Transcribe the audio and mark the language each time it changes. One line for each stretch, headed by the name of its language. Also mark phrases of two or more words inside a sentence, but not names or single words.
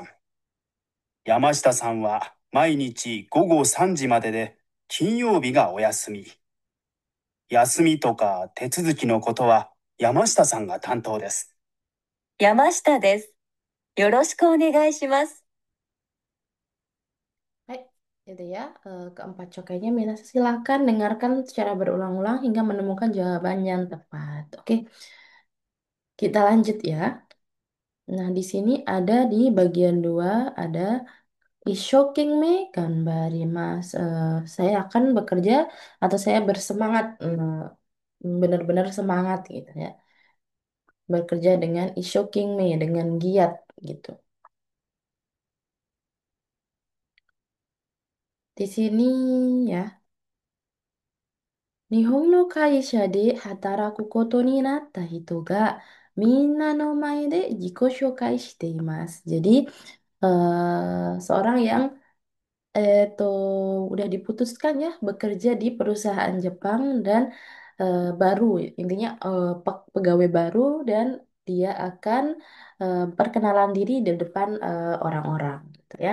Japanese: 山下さんは毎日午後3時までで金曜日がお休み。休みとか手続きのことは山下さんが担当です。山下です。よろしくお願いします。
Indonesian: Hai, itu ya. Keempat cokainya Mina silakan dengarkan secara berulang-ulang hingga menemukan jawaban yang tepat. Oke, kita lanjut ya. Nah, di sini ada di bagian dua ada
Japanese: 一生懸命頑張ります.
Indonesian: Saya akan bekerja atau saya bersemangat, benar-benar semangat gitu ya. Bekerja dengan
Japanese: 一生懸命,
Indonesian: dengan giat gitu. Di sini ya.
Japanese: 日本の会社で働くことになった人が皆の前で自己紹介しています.
Indonesian: Jadi seorang yang tuh udah diputuskan ya bekerja di perusahaan Jepang dan baru intinya pegawai baru dan dia akan perkenalan diri di depan orang-orang gitu ya.